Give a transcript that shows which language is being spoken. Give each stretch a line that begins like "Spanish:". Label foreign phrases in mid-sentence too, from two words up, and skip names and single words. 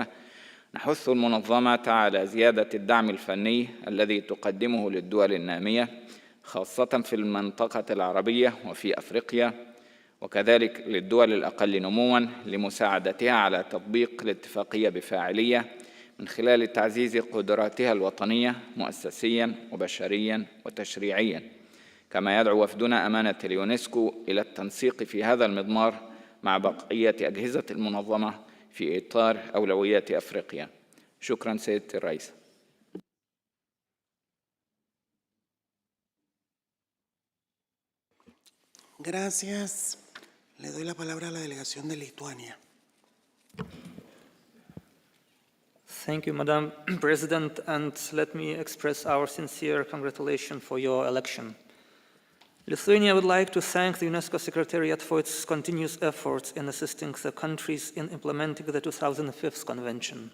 Arabic: نحث المنظمة على زيادة الدعم الفني الذي تقدمه للدول النامية، خاصة في المنطقة العربية وفي أفريقيا، وكذلك للدول الأقل نمواً لمساعدتها على تطبيق الاتفاقية بفاعلية من خلال تعزيز قدراتها الوطنية مؤسسياً وبشرياً وتشريعياً. كما يدعو وفدنا أمانة اليونسكو إلى التنسيق في هذا المضمار مع بقية أجهزة المنظمة في إطار أولويات أفريقيا. شكراً سيدة الرئيسة.
Spanish: Gracias. Le doy la palabra a la delegación de Lituania.
English: Thank you, Madam President, and let me express our sincere congratulations for your election. Lithuania would like to thank the UNESCO Secretariat for its continuous efforts in assisting the countries in implementing the 2005 Convention.